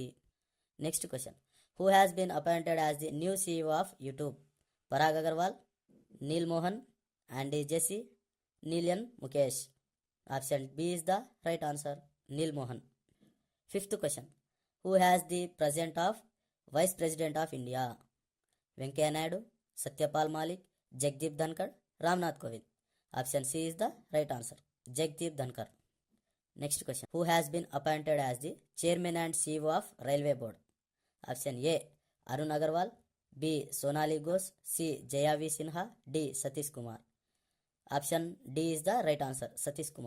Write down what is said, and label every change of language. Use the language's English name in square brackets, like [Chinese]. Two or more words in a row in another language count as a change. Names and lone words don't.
[English] Next question, who has been appointed as the new CEO of YouTube? Parag Agarwal, Neil Mohan, Andy Jassy, Neelan Mukesh. Option B is the right answer, Neil Mohan. Fifth question, who has the present of Vice President of India? Venkaiah Naidu, Satyapal Malik, Jagdeep Dhankar, Ramnath Kovind. Option C is the right answer, Jagdeep Dhankar. Next question, who has been appointed as the chairman and CEO of Railway Board? Option A. Arun Agarwal, B. Sonali Ghosh, C. Jaya V. Sinha, D. Satish Kumar. Option D is the right answer, Satish Kumar.